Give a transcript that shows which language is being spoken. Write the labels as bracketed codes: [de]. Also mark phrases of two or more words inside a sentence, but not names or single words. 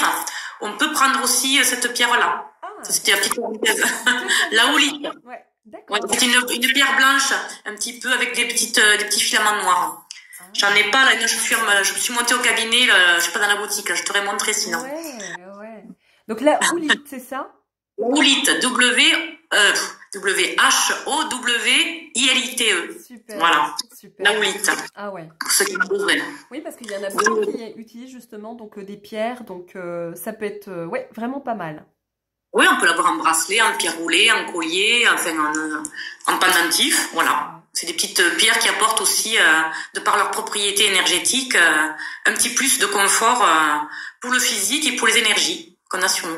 [fr] On peut prendre aussi cette pierre-là. C'était la petite la houlite. Ouais, ouais, c'est une pierre blanche, un petit peu avec des petits filaments noirs. J'en ai pas là, je me suis montée au cabinet, là, je suis pas dans la boutique, je t'aurais montré sinon. Ouais. Donc la houlite, c'est ça? La houlite, W-H-O-W-I-L-I-T-E. Super. Voilà. Super. La houlite. Ah ouais. Pour ceux qui ont besoin. Oui, parce qu'il y en a beaucoup qui utilisent justement donc des pierres, donc ça peut être ouais, vraiment pas mal. Oui, on peut l'avoir en bracelet, en pierre roulée, en collier, enfin en pendentif, voilà. C'est des petites pierres qui apportent aussi, de par leur propriété énergétique, un petit plus de confort pour le physique et pour les énergies qu'on a sur nous.